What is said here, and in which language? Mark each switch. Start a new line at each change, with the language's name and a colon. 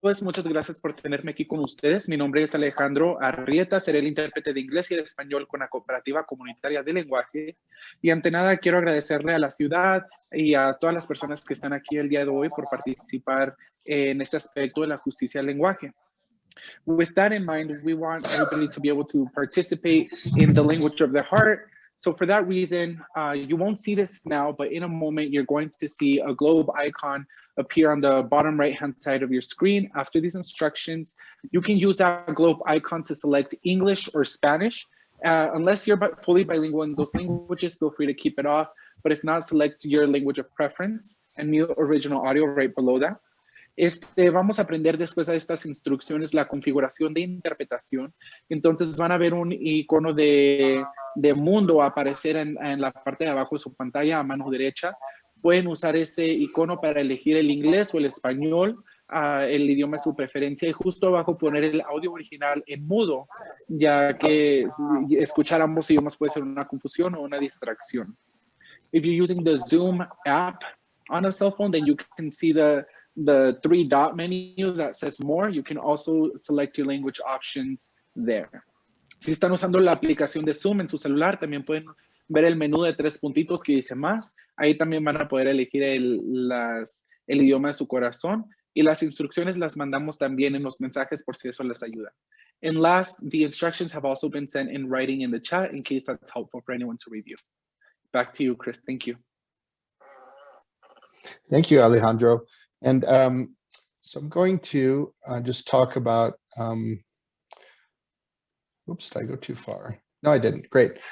Spanish: Pues muchas gracias por tenerme aquí con ustedes. Mi nombre es Alejandro Arrieta, seré el intérprete de inglés y de español con la Cooperativa Comunitaria de Lenguaje. Y ante nada quiero agradecerle a la ciudad y a todas las personas que están aquí el día de hoy por participar en este aspecto de la justicia del lenguaje.
English: With that in mind, we want everybody to be able to participate in the language of their heart. So for that reason, you won't see this now, but in a moment, you're going to see a globe icon appear on the bottom right-hand side of your screen. After these instructions, you can use that globe icon to select English or Spanish. Unless you're fully bilingual in those languages, feel free to keep it off. But if not, select your language of preference and mute original audio right below that.
Spanish: Vamos a aprender después de estas instrucciones la configuración de interpretación. Entonces van a ver un icono de mundo aparecer en la parte de abajo de su pantalla a mano derecha. Pueden usar ese icono para elegir el inglés o el español, el idioma de su preferencia, y justo abajo poner el audio original en mudo, ya que escuchar ambos idiomas puede ser una confusión o una distracción.
English: If you're using the Zoom app on a cell phone, then you can see the three-dot menu that says more. You can also select your language options there.
Spanish: Si están usando la aplicación de Zoom en su celular, también pueden ver el menú de 3 puntitos que dice más. Ahí también van a poder elegir el idioma de su corazón. Y las instrucciones las mandamos también en los mensajes por si eso les ayuda.
English: And last, the instructions have also been sent in writing in the chat in case that's helpful for anyone to review. Back to you, Chris. Thank you. Thank you, Alejandro. And so I'm going to just talk about, oops, did I go too far? No, I didn't. Great.